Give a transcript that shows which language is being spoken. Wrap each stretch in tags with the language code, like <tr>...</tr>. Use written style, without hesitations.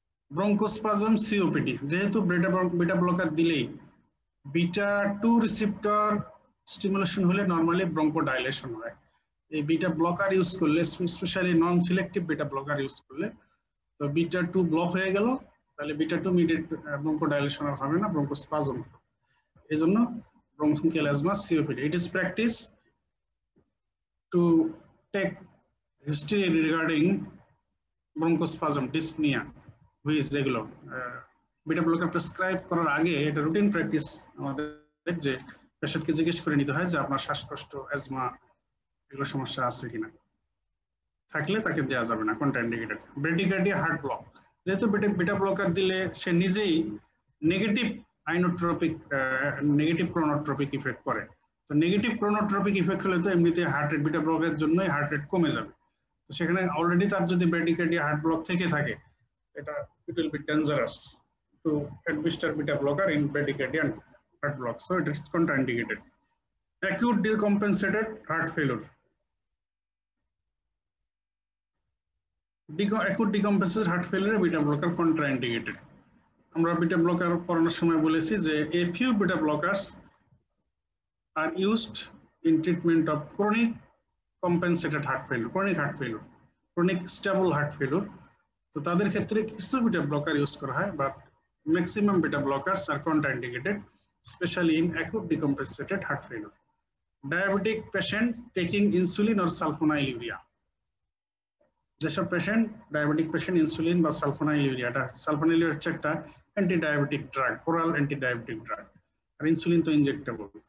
<bn>Bronchospasm, COPD, যেহেতু beta blocker দিলেই beta 2 receptor stimulation হলে নরমালি ব্রঙ্কোডাইলেশন হয়। এই বিটা ব্লকার ইউজ করলে, স্পেশালি নন সিলেক্টিভ বিটা ব্লকার ইউজ করলে, তো বিটা 2 ব্লক হয়ে গেল, তাহলে বিটা 2 মিডিয়েট ব্রঙ্কোডাইলেশন আর হবে না, ব্রঙ্কোস্পাজম। এই জন্য</bn> <en>bronchial asthma, COPD. It is practice to take history regarding bronchospasm, dyspnea, which is regular.</en> <bn>Beta blocker prescribe করার আগে এটা রুটিন প্র্যাকটিস আমাদের, যে পেশেন্টকে জিজ্ঞেস করে নিতে হয় যে আপনার শ্বাসকষ্ট, অ্যাজমা এগুলো সমস্যা আছে কিনা, থাকলে তাকে দেওয়া যাবে না, কন্ট্রাইন্ডিকেটেড। ব্রেডিকার্ডিয়া, হার্ট ব্লক, যেহেতু বিটা ব্লকার দিলে সে নিজেই negative inotropic, negative chronotropic effect করে। তো নেগেটিভ ক্রোনোট্রপিক ইফেক্ট হলে তো এমনিতে হার্ট রেট, বিটা ব্লকের জন্যই হার্ট রেট কমে যাবে। তো সেখানে অলরেডি তার যদি ব্রেডিকার্ডিয়া, হার্ট ব্লক থেকে থাকে, এটা</bn> <en>It will be dangerous to administer beta blocker in bradycardia and heart block, so it is contraindicated. Acute decompensated heart failure, acute decompensated heart failure beta blocker contraindicated.</en> <bn>আমরা বিটা ব্লকার পড়ানোর সময় বলেছি যে</bn> <en>a few beta blockers are used in treatment of chronic compensated heart failure, chronic stable heart failure.</en> <bn>তো তাদের ক্ষেত্রে কিছু beta blocker use করা হয়,</bn> <en>But maximum beta blockers are contraindicated, specially in acute decompensated heart failure.</en> <bn>Diabetic patient taking insulin or সালফোনাইলুরিয়া, যেসব patient diabetic patient insulin বা সালফোনাইলুরিয়াটা, সালফোনাইলুরিয়া হচ্ছে একটা anti diabetic drug, oral anti diabetic drug, আর insulin তো injectable.</bn>